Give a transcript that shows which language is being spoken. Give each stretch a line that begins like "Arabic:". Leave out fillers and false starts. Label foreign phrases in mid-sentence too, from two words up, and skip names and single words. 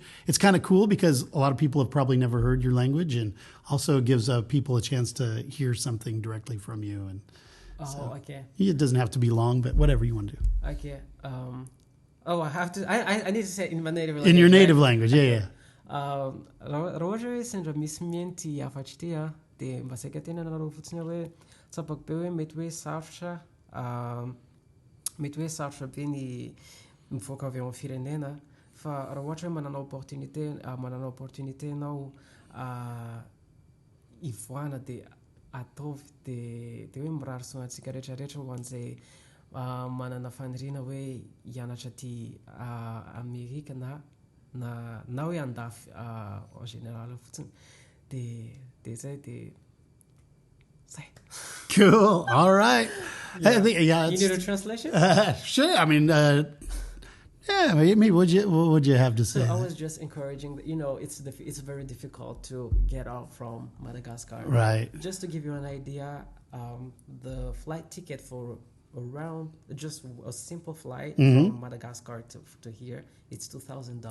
English: It's kind of cool because a lot of people have probably never heard your language, and also gives people a chance to hear something directly from you. And okay. It doesn't have to be long, but whatever you want to do. Okay. I have to. I need to say it in my native language. In your native language, yeah.
Malagasy: Roger sendra misy mienty afatsy ty de mba saika tena nanareo fotsiny hoe tsapaky be hoe mety hoe sarotra be ny mivoaka avy amin'ny firenena, fa raha ohatra hoe manana opportunité anao ivoana de ataovy de hoe mirary soantsika rehetrarehetra ho an'izay manana faniriana hoe hianatra aty Amerika na hoe andafy
French: en général
Malagasy: fotsiny de zay de zay.
English: Cool. All right. You need a translation? Sure. I mean, maybe what would you have to say? So I was just encouraging that, it's very difficult to get out from Madagascar. Right. Just to give you an idea, the flight ticket for around just a simple flight from Madagascar to here, it's $2,000.